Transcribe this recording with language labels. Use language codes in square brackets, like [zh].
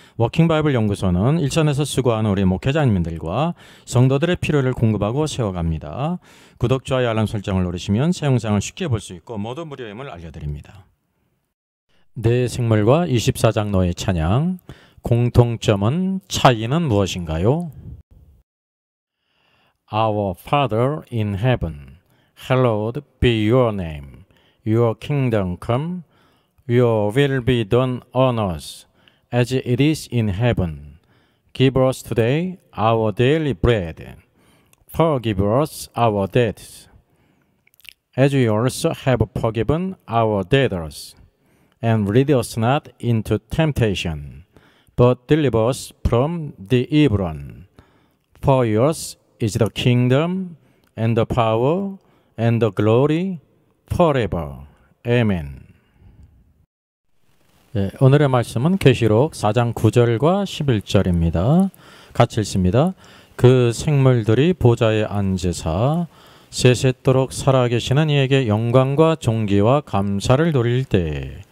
[ko] 워킹바이블 연구소는 일선에서 수고하는 우리 목회자님들과 성도들의 필요를 공급하고 세워갑니다. 구독, 좋아요, 알람 설정을 누르시면 새 영상을 쉽게 볼 수 있고 모두 무료임을 알려드립니다. 내 생물과 24장로의 찬양. 공통점은, 차이는 무엇인가요? [en] Our Father in heaven, hallowed be your name. Your kingdom come, your will be done on earth as it is in heaven. Give us today our daily bread. Forgive us our debts, as we also have forgiven our debtors. And lead us not into temptation, but deliver us from the evil one. For yours is the kingdom, and the power, and the glory, forever. Amen. [ko] 오늘의 말씀은 계시록 4장 9절과 11절입니다. 같이 읽습니다. 그 생물들이 보좌에 앉으사 세세토록 살아계시는 이에게 영광과 존귀와 감사를 돌릴 때에